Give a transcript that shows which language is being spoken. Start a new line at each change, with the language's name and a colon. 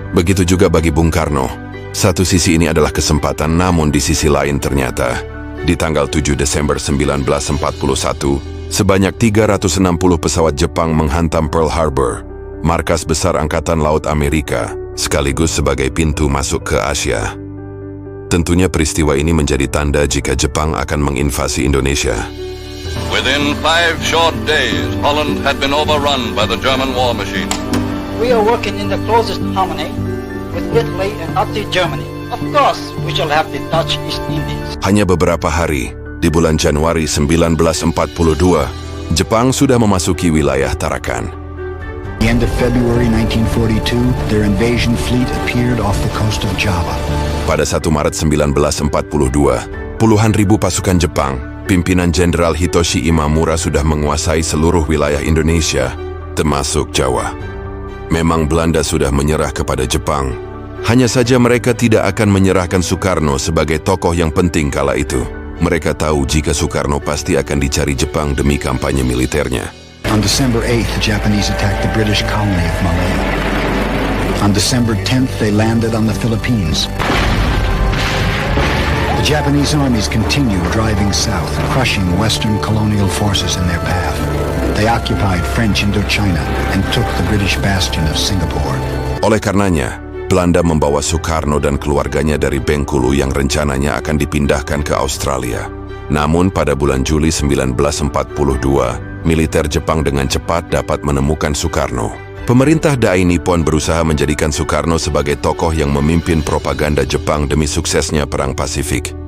Indonesian: Begitu juga bagi Bung Karno. Satu sisi ini adalah kesempatan, namun di sisi lain ternyata, di tanggal 7 Desember 1941, sebanyak 360 pesawat Jepang menghantam Pearl Harbor, markas besar Angkatan Laut Amerika, sekaligus sebagai pintu masuk ke Asia. Tentunya peristiwa ini menjadi tanda jika Jepang akan menginvasi Indonesia.
English: Within 5 short days, Holland had been overrun by the German war machine. We are working in the closest harmony with Italy and Nazi Germany. Of course, we shall have the Dutch East Indies.
Indonesian: Hanya beberapa hari, di bulan Januari 1942, Jepang sudah memasuki wilayah Tarakan.
English: At the end of February 1942, their invasion fleet appeared off the coast of Java.
Indonesian: Pada 1 Maret 1942, puluhan ribu pasukan Jepang, pimpinan Jenderal Hitoshi Imamura sudah menguasai seluruh wilayah Indonesia, termasuk Jawa. Memang Belanda sudah menyerah kepada Jepang, hanya saja mereka tidak akan menyerahkan Soekarno sebagai tokoh yang penting kala itu. Mereka tahu jika Soekarno pasti akan dicari Jepang demi kampanye militernya.
English: On December 8th, the Japanese attacked the British colony of Malaya. On December 10th, they landed on the Philippines. The Japanese armies continued driving south, crushing Western colonial forces in their path. They occupied French Indochina and took the British bastion of Singapore.
Indonesian: Oleh karenanya, Belanda membawa Soekarno dan keluarganya dari Bengkulu yang rencananya akan dipindahkan ke Australia. Namun pada bulan Juli 1942, militer Jepang dengan cepat dapat menemukan Soekarno. Pemerintah Dai Nippon berusaha menjadikan Soekarno sebagai tokoh yang memimpin propaganda Jepang demi suksesnya Perang Pasifik.